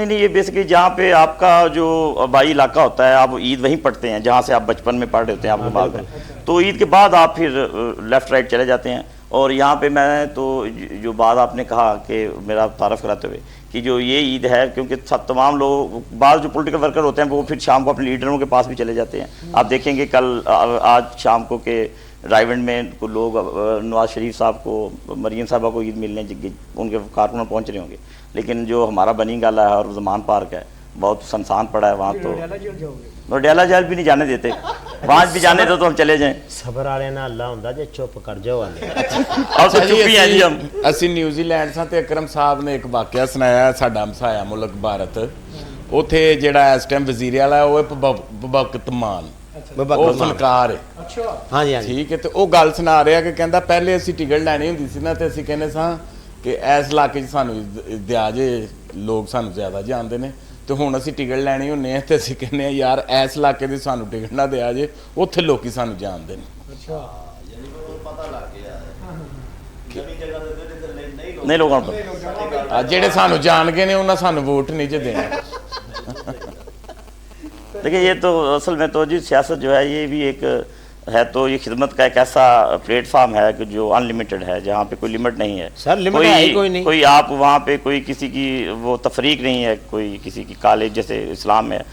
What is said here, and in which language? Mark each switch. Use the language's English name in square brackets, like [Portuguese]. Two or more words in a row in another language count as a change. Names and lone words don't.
[Urdu] نہیں، یہ بیسکلی جہاں پہ آپ کا جو آبائی علاقہ ہوتا ہے آپ عید وہیں پڑھتے ہیں جہاں سے آپ بچپن میں پڑھ رہے ہوتے ہیں آپ کے بعد میں، تو عید کے بعد آپ پھر [English] left right [Urdu] چلے جاتے ہیں. اور یہاں پہ میں تو جو بات آپ نے کہا کہ میرا تعارف کراتے ہوئے کہ جو یہ عید ہے، کیونکہ سب تمام لوگ بعد جو [English] political worker [Urdu] ہوتے ہیں وہ پھر شام کو اپنے لیڈروں کے پاس بھی چلے جاتے ہیں. آپ دیکھیں گے کل آج شام کو کہ رائیونڈ میں لوگ نواز شریف صاحب کو, مریم صاحبہ کو عید ملنے ان کے کارکنوں پہنچ رہے ہوں گے, لیکن جو ہمارا بنی گالا ہے اور زمان پارک ہے بہت سنسان پڑا ہے وہاں, تو روڈیالہ جیل بھی نہیں جانے دیتے, وہاں بھی جانے دو تو ہم چلے جائیں. [Punjabi] صبر والے نا اللہ ہوندا جے چپ کر جاؤ والے [Urdu] اور تو چپ ہی ہیں جی ہم. [Punjabi] ਅਸੀਂ ਨਿਊਜ਼ੀਲੈਂਡ ਸਾਂ ਤੇ ਅਕਰਮ ਸਾਹਿਬ ਨੇ ਇੱਕ ਵਾਕਿਆ ਸੁਣਾਇਆ, ਸਾਡਾ ਹਮਸਾਇਆ ਮੁਲਕ ਭਾਰਤ, ਉੱਥੇ ਜਿਹੜਾ ਇਸ ਟਾਈਮ ਵਜ਼ੀਰ ਆਲਾ ਉਹ ਬਬਕਤ ਮਾਨ, ਉਹ ਫਨਕਾਰ ਹੈ. ਹਾਂ ਜੀ, ਹਾਂ ਜੀ. ਠੀਕ ਹੈ, ਤੇ ਉਹ ਗੱਲ ਸੁਣਾ ਰਿਹਾ ਕਿ ਕਹਿੰਦਾ ਪਹਿਲੇ ਅਸੀਂ ਟਿਕਟ ਲੈਣੀ ਹੁੰਦੀ ਸੀ ਨਾ ਤੇ ਅਸੀਂ ਕਹਿੰਦੇ ਸਾਂ ਕਿ ਇਸ ਇਲਾਕੇ 'ਚ ਸਾਨੂੰ ਦਿਆ ਜੇ, ਲੋਕ ਸਾਨੂੰ ਜ਼ਿਆਦਾ ਜਾਣਦੇ ਨੇ, ਤੇ ਹੁਣ ਅਸੀਂ ਟਿਕਟ ਲੈਣੀ ਹੁੰਨੇ ਆ ਤੇ ਅਸੀਂ ਕਹਿੰਦੇ ਆ ਯਾਰ ਇਸ ਇਲਾਕੇ ਦੀ ਸਾਨੂੰ ਟਿਕਟ ਨਾ ਦਿਆ ਜੇ, ਉੱਥੇ ਲੋਕੀ ਸਾਨੂੰ ਜਾਣਦੇ ਨੇ. ਅੱਛਾ, ਯਾਨੀ ਉਹ ਪਤਾ ਲੱਗ ਗਿਆ ਹੈ ਨਵੀਂ ਜਗ੍ਹਾ ਤੇ [Urdu] نہیں لوگوں پر [Punjabi] ਜਿਹੜੇ ਸਾਨੂੰ ਜਾਣ ਗਏ ਨੇ ਉਹਨਾਂ ਸਾਨੂੰ ਵੋਟ نہیں ਜੇ ਦੇਣਾ. [Urdu] دیکھیں یہ تو اصل میں تو جی سیاست جو ہے یہ بھی ایک ہے, تو یہ خدمت کا ایک ایسا پلیٹ فارم ہے کہ جو ان لمیٹڈ ہے, جہاں پہ کوئی لمٹ نہیں ہے. سر لمٹ ہے ہی کوئی نہیں, کوئی آپ وہاں پہ کوئی کسی کی وہ تفریق نہیں ہے, کوئی کسی کی کالج جیسے اسلام میں.